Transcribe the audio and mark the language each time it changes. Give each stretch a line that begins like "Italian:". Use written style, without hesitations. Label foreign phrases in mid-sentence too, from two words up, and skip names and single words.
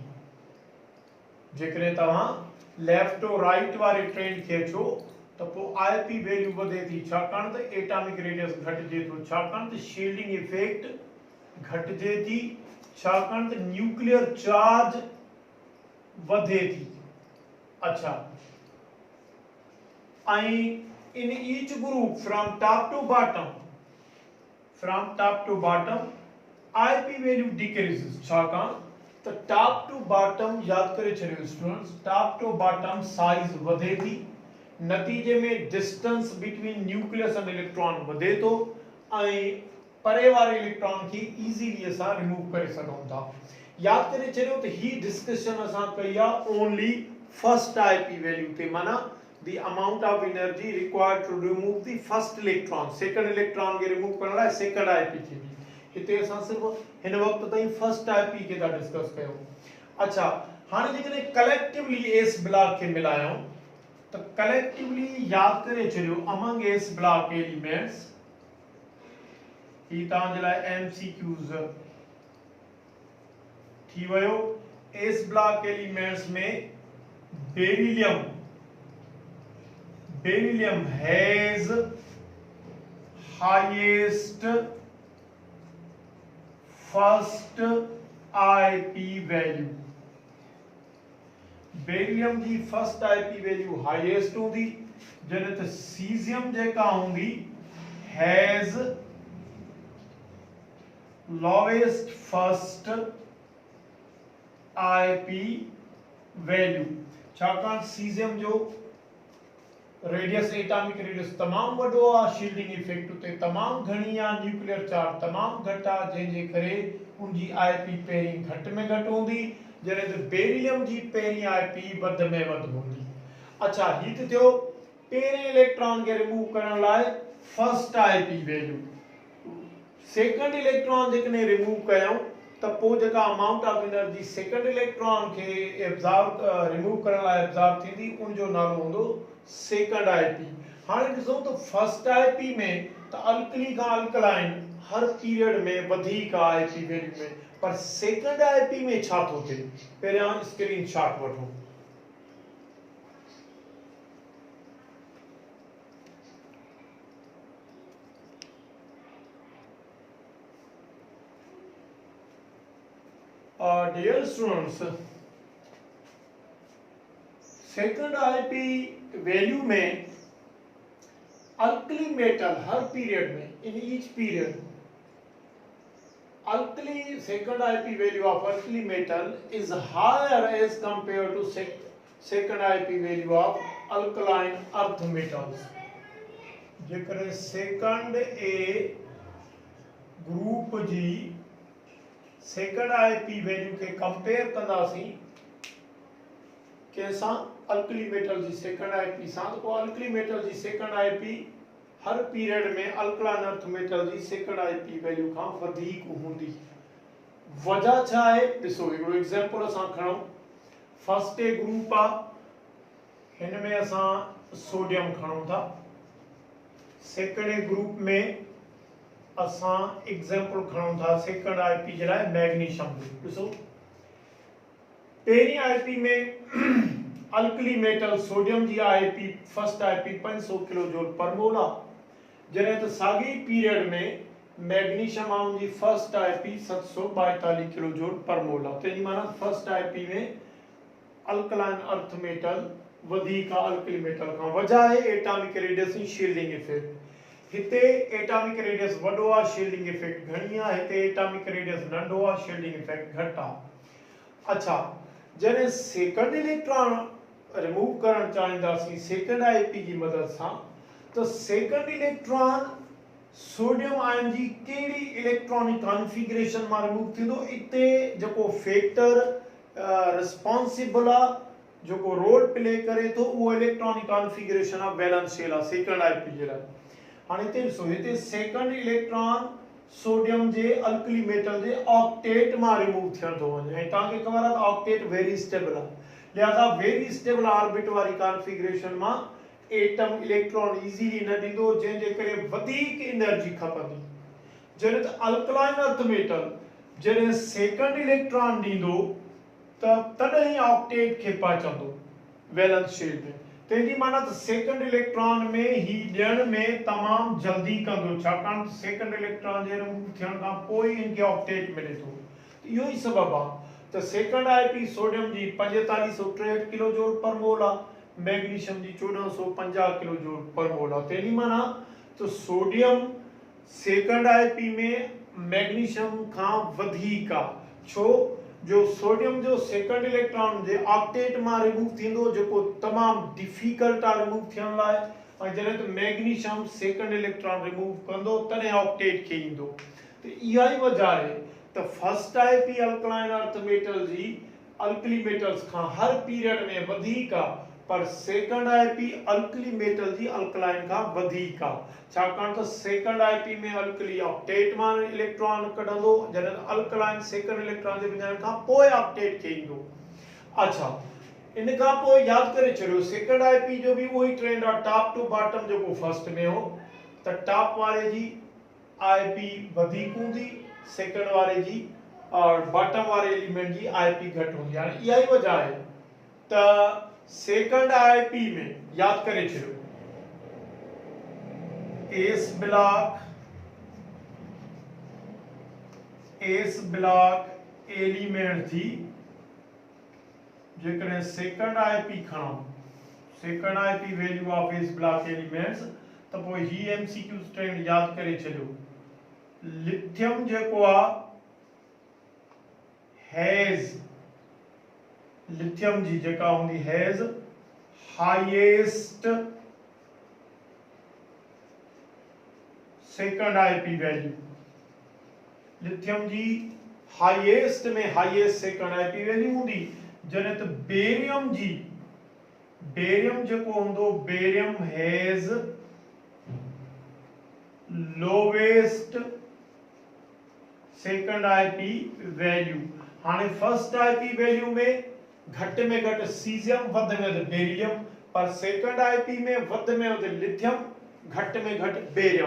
Sindhi: जेकॾहिं तव्हां
English: left to right
Sindhi: वारे ट्रेंड खे अचो तो पोइ
English: IP value
Sindhi: वधे थी, छाकाणि त
English: atomic radius
Sindhi: घटिजे थो, छाकाणि त
English: shielding effect
Sindhi: घटिजे थी, छाकाणि त
English: nuclear charge
Sindhi: वधे थी। अच्छा, ऐं
English: in each group from top to bottom IP value decreases,
Sindhi: छाकाणि त
English: top to bottom
Sindhi: याद करे छॾियो स्टूडेंट्स,
English: top to bottom
Sindhi: साइज वधे थी, नतीजे में
English: distance between nucleus and electron
Sindhi: वधे तो ऐं परे वारे इलेक्ट्रॉन की इजीली असां रिमूव करे सघूं था। याद करे छॾियो त ही डिस्कशन असां कई आहे
English: only first IP value
Sindhi: ते, माना
English: the amount of energy required to remove the first electron, second electron
Sindhi: के remove करण लाइ
English: second IP
Sindhi: थींदी। हिते असां सिर्फ हिन वक्त ताईं
English: first IP
Sindhi: के था डिस्कस कयूं। अच्छा, हाणे जेकॾहिं कलेक्टिवली
English: S block
Sindhi: खे मिलायूं त कलेक्टिवली याद करे छॾियो among
English: S block elements,
Sindhi: ही तव्हांजे लाइ MCQs थी वियो।
English: S block elements में beryllium has highest first IP value।
Sindhi: beryllium जी
English: first IP value highest
Sindhi: होंदी, जॾहिं त cesium जेका होंदी
English: has lowest first IP value,
Sindhi: छाकाणि cesium जो रेडियस
English: atomic radius
Sindhi: तमाम वडो आ,
English: shielding effect
Sindhi: उते तमाम घणी आ,
English: nuclear charge
Sindhi: तमाम घट आ, जंहिंजे करे उनजी आईपी पहिरीं घट में घट हूंदी, जॾहिं त बेरिलियम जी पहिरीं आईपी वध में वध हूंदी। अच्छा, ही त थियो पहिरें इलेक्ट्रॉन के रिमूव करण लाइ
English: first IP value. second electron
Sindhi: जेकॾहिं रिमूव कयूं त पोइ जेका
English: amount of energy second electron
Sindhi: खे एब्जॉर्ब रिमूव करण लाइ एब्जॉर्ब थींदी, उन जो नालो हूंदो
English: second IP.
Sindhi: हाणे ॾिसो त
English: first IP
Sindhi: में त अल्कली का अल्कलाइन हर पीरियड में वधीक
English: IP value
Sindhi: में, पर
English: second IP
Sindhi: में छा थो थिए, पहिरियां स्क्रीनशॉट वठो।
English: Dear students, second IP value
Sindhi: में
English: alkali metal
Sindhi: हर पीरियड में,
English: in each period alkali second IP value of alkali metal is higher as compared to second IP value of alkaline earth metals।
Sindhi: जेकर
English: second A group
Sindhi: जी
English: second IP value
Sindhi: के कंपेयर कंदासीं कैसा
English: alkali metal
Sindhi: जी
English: second IP
Sindhi: सां, तो
English: alkali metal
Sindhi: जी
English: second IP
Sindhi: हर पीरियड में
English: alkaline earth metal
Sindhi: जी
English: second IP value
Sindhi: खां वधीक हूंदी। वजह छा आहे ॾिसो, हिकिड़ो एग्जांपल असां खणूं
English: first A group
Sindhi: आ हिन में असां सोडियम खणूं था।
English: second A group
Sindhi: में असां एग्जांपल खणूं था
English: second IP
Sindhi: जे लाइ मैग्नीशियम जो। ॾिसो पहिरीं आईपी में
English: alkali metal
Sindhi: सोडियम जी
English: IP first IP
Sindhi: 500
English: kilo joule per mole
Sindhi: आहे, जॾहिं त साॻी पीरियड में मैग्नीशियम आउन जी
English: first IP
Sindhi: 742
English: kilo joule per mole
Sindhi: आहे। तंहिंजी माना
English: first IP
Sindhi: में
English: alkaline earth metal
Sindhi: वधीक
English: alkali metal
Sindhi: खां। वजह आहे
English: atomic radius
Sindhi: जी
English: shielding effect.
Sindhi: हिते
English: atomic radius
Sindhi: वॾो आहे,
English: shielding effect
Sindhi: घणी आहे। हिते
English: atomic radius
Sindhi: नंढो आहे,
English: shielding effect
Sindhi: घटि आहे। अच्छा, जॾहिं
English: second electron
Sindhi: रिमूव करणु चाहींदासीं
English: second IP
Sindhi: जी मदद सां, त
English: second electron sodium ion
Sindhi: जी कहिड़ी
English: electronic configuration
Sindhi: मां रिमूव थींदो। इते जेको
English: factor responsible
Sindhi: आहे, जेको
English: role play
Sindhi: करे थो, उहो
English: electronic configuration
Sindhi: आहे
English: valence shell
Sindhi: आहे
English: second IP
Sindhi: जे लाइ। हाणे हिते ॾिसो, हिते
English: second electron
Sindhi: सोडियम जे
English: alkali metal
Sindhi: जे ऑक्टेट मां रिमूव थियण थो वञे, ऐं तव्हांखे ख़बर आहे त
English: octet very stable
Sindhi: आहे। लिहाज़ा
English: very stable orbit
Sindhi: वारी कॉन्फ़िगरेशन मां
English: atom electron easily
Sindhi: न ॾींदो, जंहिंजे करे वधीक एनर्जी खपंदी। जॾहिं त
English: alkaline earth metal
Sindhi: जॾहिं
English: second electron
Sindhi: ॾींदो त तॾहिं ई ऑक्टेट खे पहुचंदो
English: valence shell
Sindhi: में। तंहिंजी माना त
English: second electron
Sindhi: में ही ॾियण में तमामु जल्दी कंदो, छाकाणि त
English: second electron
Sindhi: जे रिमूव थियण खां पोइ इनखे ऑक्टेट मिले थो। इहो ई सबबु आहे त
English: second IP
Sindhi: सोडियम जी 4563
English: kilo joule per mole
Sindhi: आहे, मैग्नीशियम जी 1450
English: kilo joule per mole
Sindhi: आहे। तंहिंजी माना त सोडियम
English: second IP
Sindhi: में मैग्नीशियम खां वधीक आहे। छो जो सोडियम जो
English: second electron
Sindhi: जे ऑक्टेट मां रिमूव थींदो, जेको तमामु डिफिकल्ट आहे रिमूव थियण लाइ, ऐं जॾहिं त मैग्नीशियम
English: second electron
Sindhi: रिमूव कंदो तॾहिं ऑक्टेट खे ईंदो। त इहा ई वजह आहे त
English: first IP alkaline earth metal
Sindhi: जी
English: alkali metals
Sindhi: खां हर पीरियड में वधीक आहे, पर
English: second IP alkali metal
Sindhi: जी अल्कलाइन खां वधीक आहे, छाकाणि त
English: second IP
Sindhi: में अल्कली ऑक्टेट मां इलेक्ट्रॉन कढंदो, जॾहिं अल्कलाइन
English: second electron
Sindhi: जे वञण खां पोइ ऑक्टेट खे ईंदो। अच्छा, इन खां पोइ यादि करे छॾियो
English: second IP
Sindhi: जो बि उहो ई ट्रेंड आहे,
English: top to bottom
Sindhi: जेको फर्स्ट में हो, त टॉप वारे जी आईपी वधीक हूंदी, सेकंड वारे जी और बॉटम वारे एलिमेंट जी आईपी घटि हूंदी। हाणे इहा ई वजह आहे त सेकंड आईपी में याद करे छॾियो
English: S block element
Sindhi: थी, जेकॾहिं
English: second IP
Sindhi: खणो,
English: second IP value of S block elements,
Sindhi: त पोइ ही
English: MCQ trend
Sindhi: याद करे छॾियो। लिथियम जेको आहे हैज, लिथियम जी जेका हूंदी
English: has highest second IP value,
Sindhi: लिथियम जी हाईएस्ट में
English: highest second IP value
Sindhi: हूंदी। जॾहिं त बेरियम जी, बेरियम जेको हूंदो, बेरियम
English: has lowest second IP value.
Sindhi: हाणे
English: first IP value
Sindhi: में घटि में घटि सीजियम, वधि में वधि बेरियम, पर
English: second IP
Sindhi: में वधि में वधि लिथियम, घटि में घटि बेरियम।